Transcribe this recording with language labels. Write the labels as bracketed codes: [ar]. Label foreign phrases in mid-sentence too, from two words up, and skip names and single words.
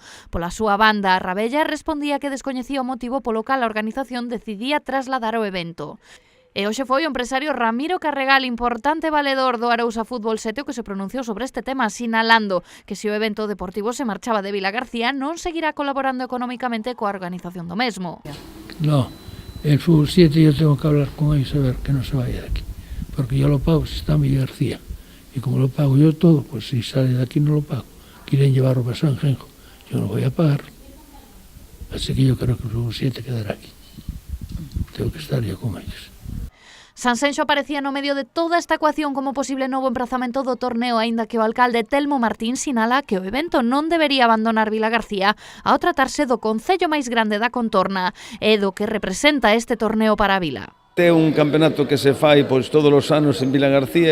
[gl] Pola súa banda, a Rabella respondía que descoñecía o motivo polo cal a organización decidía trasladar o evento. E hoxe foi o empresario Ramiro Carregal, importante valedor do Arousa Fútbol 7, o que se pronunciou sobre este tema, sinalando que se o evento deportivo se marchaba de Vilagarcía non seguirá colaborando económicamente coa organización do mesmo. [es] No, el Fútbol 7 yo tengo que hablar con ellos a ver que no se vaya de aquí, porque yo lo pago si está en Vilagarcía, y como lo pago yo todo, pues si sale de aquí no lo pago. Quieren llevarlo para San Genjo, yo no voy a pagar, así que yo creo que el Fútbol 7 quedará aquí. Tengo que estar yo con ellos. [gl] Sanxenxo aparecía no medio de toda esta ecuación como posible novo emprazamento do torneo, aínda que o alcalde Telmo Martín sinala que o evento non debería abandonar Vilagarcía ao tratarse do concello máis grande da contorna e do que representa este torneo para a vila. É un campeonato que se fai todos os anos en Vilagarcía.